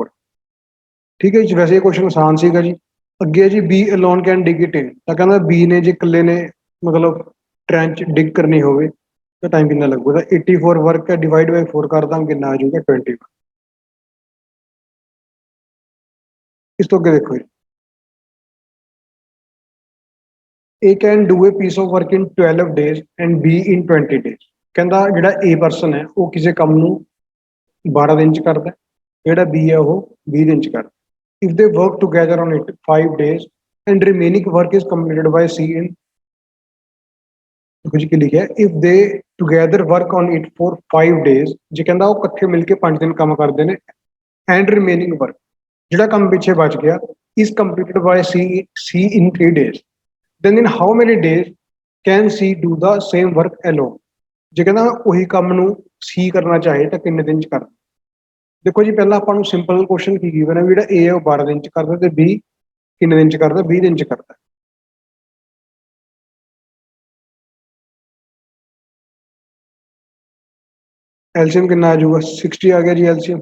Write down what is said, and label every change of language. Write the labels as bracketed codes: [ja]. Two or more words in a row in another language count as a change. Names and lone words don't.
[pa] ਠੀਕ ਹੈ ਜੀ, ਵੈਸੇ ਇਹ ਕੁਐਸਚਨ ਆਸਾਨ ਸੀਗਾ ਜੀ। ਅੱਗੇ ਜੀ [en] B alone can dig it in, [pa] ਤਾਂ ਕਹਿੰਦਾ B ਨੇ ਜੇ ਇਕੱਲੇ ਨੇ ਮਤਲਬ [en] trench dig [pa] ਕਰਨੀ ਹੋਵੇ ਤਾਂ ਟਾਈਮ ਕਿੰਨਾ ਲੱਗੂਗਾ। 84 ਵਰਕ ਹੈ, [en] divide by 4 [pa] ਕਰ ਦਾਂਗੇ, ਕਿੰਨਾ ਆ ਜਾਊਗਾ 20। ਇਸ ਤੋਂ ਅੱਗੇ ਦੇਖੋ ਜੀ, [en] A can do a piece of work in 12 days and B in 20 days। [pa] ਕਹਿੰਦਾ ਜਿਹੜਾ A ਪਰਸਨ ਹੈ ਉਹ ਕਿਸੇ ਕੰਮ ਨੂੰ 12 ਦਿਨ ਚ ਕਰਦਾ, ਜਿਹੜਾ B ਹੈ ਉਹ 20 ਦਿਨ ਚ ਕਰਦਾ। [en] If they work together on it 5 days and remaining work is completed by C in, [pa] ਦੇਖੋ ਜੀ ਕੀ ਲਿਖਿਆ, [en] if they together work on it for 5 days, [pa] ਜੇ ਕਹਿੰਦਾ ਉਹ ਇਕੱਠੇ ਮਿਲ ਕੇ 5 ਦਿਨ ਕੰਮ ਕਰਦੇ ਨੇ, [en] and remaining work [pa] ਜਿਹੜਾ ਕੰਮ ਪਿੱਛੇ ਬਚ ਗਿਆ [en] is completed by C in 3 days, then in how many days can C do the same work alone। [pa] ਜੇ ਕਹਿੰਦਾ ਉਹੀ ਕੰਮ ਨੂੰ C ਕਰਨਾ ਚਾਹੇ ਤਾਂ ਕਿੰਨੇ ਦਿਨ ਚ ਕਰਦਾ। ਦੇਖੋ ਜੀ, ਪਹਿਲਾਂ ਆਪਾਂ ਨੂੰ [en] simple question [pa] ਕੀ ਗਿਵਨ ਹੈ, ਜਿਹੜਾ A ਹੈ ਉਹ 12 ਦਿਨ ਚ ਕਰਦਾ ਤੇ B ਕਿੰਨੇ ਦਿਨ ਚ ਕਰਦਾ, 20 ਦਿਨ ਚ ਕਰਦਾ। ਐਲਸੀਐਮ ਕਿੰਨਾ ਆ ਜਾਊਗਾ, 60 ਆ ਗਿਆ ਜੀ ਐਲਸੀਐਮ।